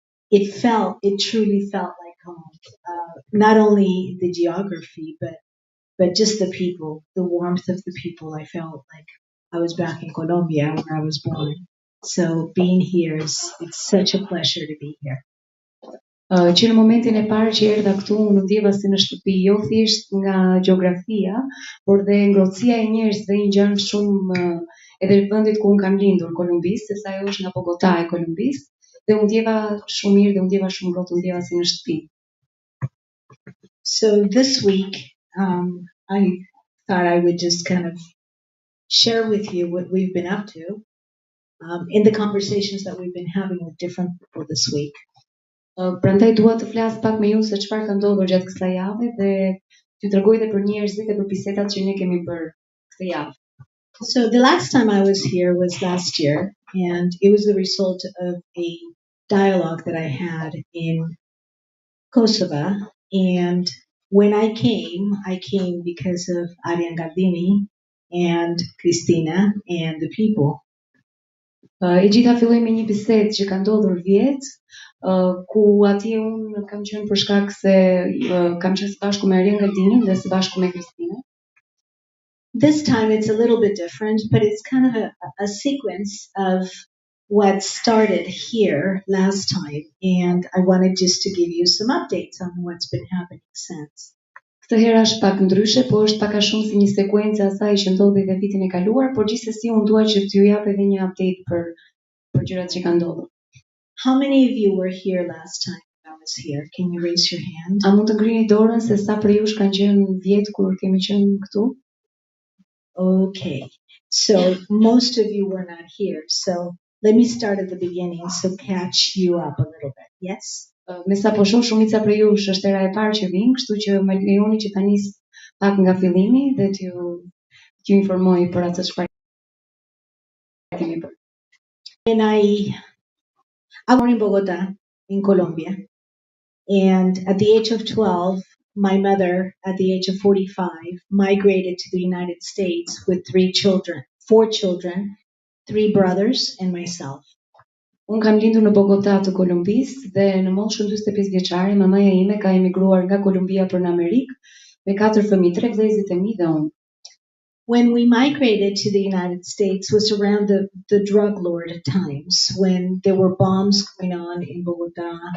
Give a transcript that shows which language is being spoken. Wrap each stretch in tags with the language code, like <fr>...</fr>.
<en>It truly felt like home. Not only the geography, but just the people, the warmth of the people. I felt like I was back in Colombia where I was born. So being here it's such a pleasure to be here.</en> <sq>Që në momentin e parë që erdha këtu, unë ndjeva si në shtëpi, jo thjesht nga gjeografia, por dhe ngrohtësia e njerëzve I ngjan shumë edhe vendit ku unë kam lindur, Kolumbisë, sepse ajo është nga Bogota e Kolumbisë, dhe unë ndjeva shumë mirë dhe unë ndjeva shumë ngrohtë, unë ndjeva si në shtëpi.</sq> <en>So this week, I thought I would just kind of share with you what we've been up to in the conversations that we've been having with different people this week.</en> <sq>Prandaj dua të flas pak me ju se çfarë ka ndodhur gjatë kësaj jave dhe t'ju tregoj edhe për njerëzit e për bisedat që ne kemi bërë këtë javë.</sq> <en>So the last time I was here was last year, and it was the result of a dialogue that I had in Kosovo. And when I came because of Arian Galdini and Cristina and the people.</en> <sq>E gjitha filloi me një bisedë që ka ndodhur vjet, ku atje unë kam qenë për shkak se kam qenë së bashku me Arian Galdini dhe së bashku me Cristina.</sq> <en>This time it's a little bit different, but it's kind of a sequence of what started here last time, and I wanted just to give you some updates on what's been happening since.</en> <sq>Këtë herë është pak ndryshe, po është pak a shumë si një sekuencë e asaj që ndodhi dhe vitin e kaluar, por gjithsesi unë dua që t'ju jap edhe një update për gjërat që kanë ndodhur.</sq> <en>How many of you were here last time I was here? Can you raise your hand?</en> <sq>A mund të ngrini dorën se sa prej jush kanë qenë vjet kur kemi qenë këtu?</sq> <en>Okay. So most of you were not here. So let me start at the beginning so catch you up a little bit. Yes?</en> <sq>Me sa po shoh shumica prej jush është era e parë që vin, kështu që më lejoni që ta nis pak nga fillimi dhe t'ju informoj për atë çfarë kemi bërë.</sq> <en>And I'm born in Bogota, in Colombia. And at the age of 12, my mother, at the age of 45, migrated to the United States with 4 children, 3 brothers and myself.</en> <sq>Unë kam lindur në Bogota të Kolumbisë dhe në moshën 45 vjeçare mamaja ime ka emigruar nga Kolumbia për në Amerikë me 4 fëmijë, 3 vëllezërit e mi dhe unë.</sq> <en>When we migrated to the United States was around the drug lord times when there were bombs going on in Bogota.</en>